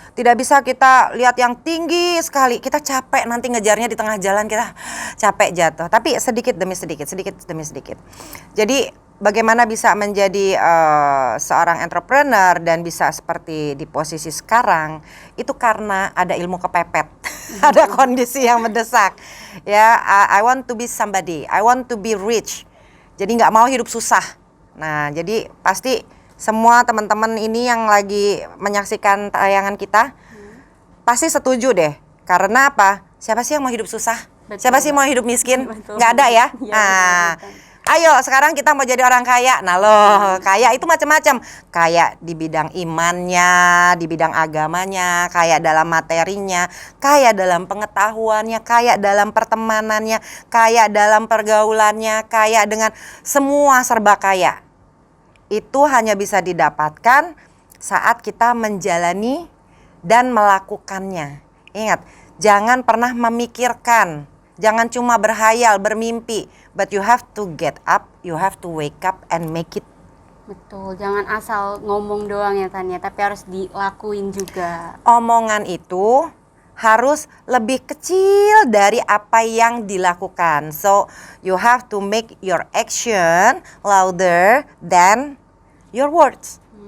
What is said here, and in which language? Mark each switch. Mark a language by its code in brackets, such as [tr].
[id] Tidak bisa kita lihat yang tinggi sekali, kita capek nanti ngejarnya di tengah jalan kita capek jatuh. Tapi sedikit demi sedikit, sedikit demi sedikit. Jadi bagaimana bisa menjadi seorang entrepreneur dan bisa seperti di posisi sekarang itu karena ada ilmu kepepet, ada kondisi yang mendesak. [en] Ya, I want to be somebody, I want to be rich. [id] Jadi nggak mau hidup susah. Nah, jadi pasti semua teman-teman ini yang lagi menyaksikan tayangan kita pasti setuju deh. Karena apa? Siapa sih yang mau hidup susah? Betul, Siapa sih mau hidup miskin? Betul. Nggak ada ya? Iya, Nah, betul. ayo sekarang kita mau jadi orang kaya. Nah loh, kaya itu macam-macam. Kaya di bidang imannya, di bidang agamanya, kaya dalam materinya, kaya dalam pengetahuannya, kaya dalam pertemanannya, kaya dalam pergaulannya, kaya dengan semua serba kaya. Itu hanya bisa didapatkan saat kita menjalani dan melakukannya. Ingat, jangan pernah memikirkan. Jangan cuma berhayal, bermimpi, [en] but you have to get up, you have to wake up and make it. [id] Betul, jangan asal ngomong doang ya Tania, tapi harus dilakuin juga. Omongan itu harus lebih kecil dari apa yang dilakukan. [en] So, you have to make your action louder than your words.